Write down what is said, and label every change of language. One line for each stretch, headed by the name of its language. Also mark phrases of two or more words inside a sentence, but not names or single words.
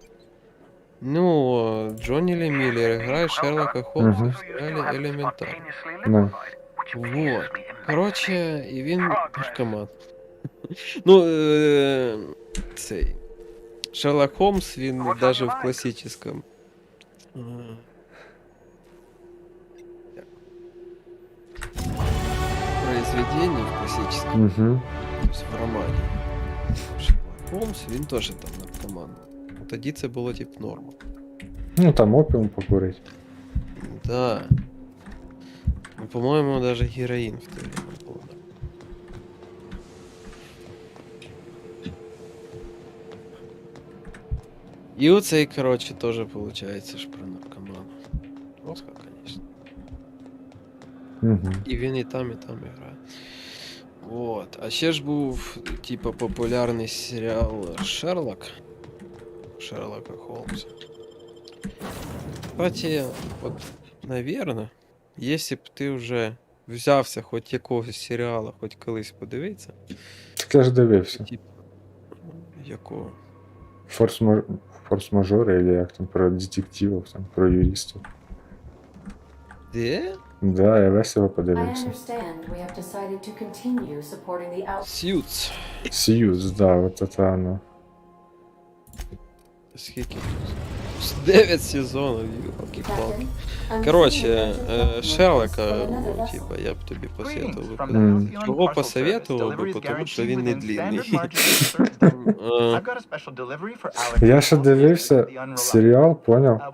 Ukrainian: Ну, Джонні Лі Міллер грає Шерлока Холмса в серіалі Елементарно. Ну. Вот. Короче, і він наркоман. Ну, цей.
Russian: Шерлок Холмс, він даже в классическом произведении, в классическом, то есть в романі.
Ukrainian: Шерлок Холмс, він теж там наркоман. Тоді це було тип норма. Ну там опіум покурить. Да.
Russian: Ну, по-моему, даже героин в той время был. И оцей, короче, тоже получается ж про наркомана.
Ukrainian: Оскар, конечно. І він і там грає. Вот. А ще ж був, типа, популярний серіал Шерлок. Шерлока Холмса.
Russian: Кстати, вот, наверное, если б
Ukrainian: ти вже взявся хоч якогось серіала, хоч колись подивитися. Так я ж дивився. Типа, якого? Форс-мажори, или як там, про детективів, там, про юристів. Де? Да, я весь його подивився. Suits. Suits,
Russian: да, вот это оно.
Ukrainian: Скільки тут? 9 сезонів, ёлки-палки. Короче, Шерлока, ну, типа, я б тобі посоветував би. Чого посоветував би, тому що він не длинний. Я ще дивився серіал, понял?